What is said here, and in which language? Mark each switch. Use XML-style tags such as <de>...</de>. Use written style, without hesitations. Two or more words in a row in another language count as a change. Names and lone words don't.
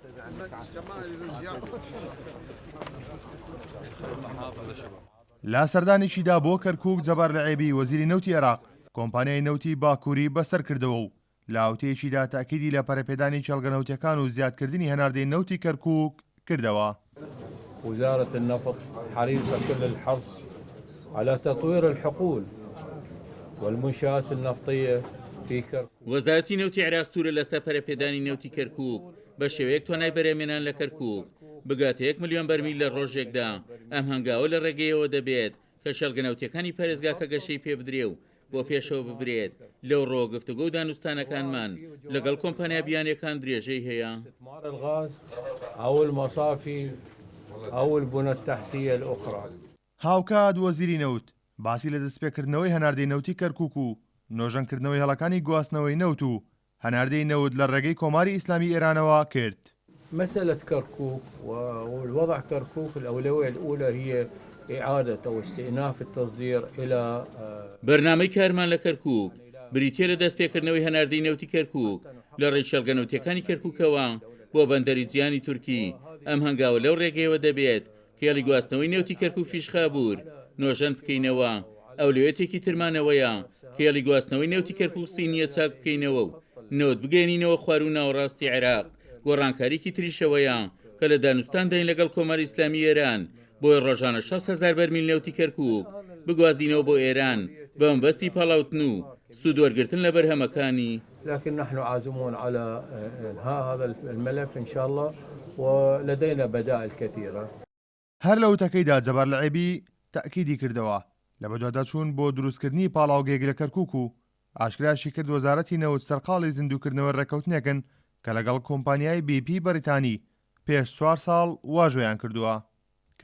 <ckb>لا سەردانێکیدا بۆ کەرکووک جەبار لەعێبی وەزیری نەوتی عێراق کۆمپانیای نەوتی باکووری بەسەر کردەوە و لە ئاوتەیەکیدا تاکیدی لە پەرەپێدانی چەڵگەنەوتەکان و زیادکردنی هەناردەی نەوتی کەرکووک کردەوە.</ckb> <ar>وزارة النفط حريصة كل الحرص على تطوير الحقول والمنشآت النفطية في كركوك.</ar> <ckb>وەزارەتی نەوتی عێراق سوورە لەسەر پەرەپێدانی نەوتی کەرکووک بە شێوەیەک توانای بەرهەمێنان لە کەرکووک بگاتە 1 ملیۆن بەرمیل لە ڕۆژێکدا. ئەم هەنگاوە لە ڕێگەیەوە دەبێت کە شەڵگەنەوتەکانی پارێزگاکە گەشەی پێ بدرێ و بۆ پێشەوە ببرێت. لەو ڕۆ گفتوگۆ و دانوستانەکانمان لەگەڵ کۆمپانیا بیانیەکان درێژەی هەیە.</ckb> <ar>أو البنى التحتية الأخرى.</ar> <ckb>هاوکات وەزیری نەوت باسی لە دەستپێکردنەوەی هەناردەی نەوتی کەرکووک و نۆژەنکردنەوەی هەڵەکانی گواستنەوەی نەوت و هەناردەی نەوت لە ڕێگەی کۆماری ئیسلامی ئێرانەوە کرد.</ckb> <ar>مسألة كركوك والوضع كركوك الأولوية الأولى هي إعادة أو استئناف التصدير إلى</ar> <ckb>بەرنامەی کارمان لە کەرکووک بریتە لە دەستپێکردنەوەی هەناردەی نەوتی کەرکووک لە ڕێی شەڵگەنەوتەکانی کەرکووکەوە بۆ بەندەری جیهانی تورکی. ئەم هەنگاوە لەو ڕێگەیەوە دەبێت کێڵی گواستنەوەی نێوتی کەرکووک فیشخابوور نۆژەن بکەینەوە. ئەولوێتێکی ترمانەوەیە کێڵی گواستنەوەی نێوتی کەرکووک سینیە چاک بکەینەوە و نەوت بگەێنینەوە خوار و ناوەڕاستی عێراق. گۆڕانکاریکی تریشەوەیە کە لە دانوستان دەین لەگەڵ کۆماری ئیسلامی ئێران بۆی ڕۆژانە 6,000 بەرمیل نێوتی کەرکووک بگوازینەوە بۆ ئێران بە مەبەستی پاڵاوتن و سوودوەرگرتن لە بەرهەمەکانی.</ckb> <ar>لكن نحن عازمون على إنهاء هذا الملف إن شاء الله ولدينا بدائل كثيرة.</ar> <ckb>هەر لە وتەکەیدا جەبار لەعێبی تاکیدی کردەوە لە بەدواداچوون بۆ دروستکردنی پاڵاوگەیەک لە کەرکووک و ئاشکراشی کرد وەزارەتی نەوت سەرقاڵی زیندووکردنەوە ڕێکەوتنێکن کە لەگەڵ کۆمپانیای BP بەریتانی پێش 4 ساڵ واژۆیان کردووە.</ckb>